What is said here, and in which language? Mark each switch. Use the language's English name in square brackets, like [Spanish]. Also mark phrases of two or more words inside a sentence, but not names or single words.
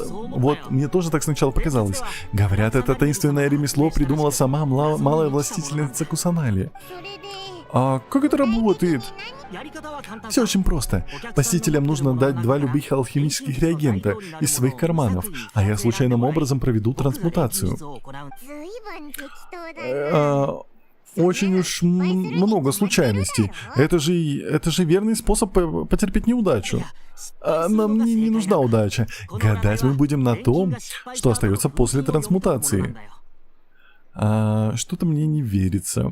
[Russian] Вот, мне тоже так сначала показалось. Говорят, это таинственное ремесло придумала сама малая властительница Кусанали. А как это работает? Все очень просто. Посетителям нужно дать 2 любых алхимических реагента из своих карманов, а я случайным образом проведу трансмутацию. [Japanese] ずいぶん適当だね。 [Russian] Очень уж много случайностей. Это же верный способ потерпеть неудачу. Нам не нужна удача. Гадать мы будем на том, что остается после трансмутации. Что-то мне не верится.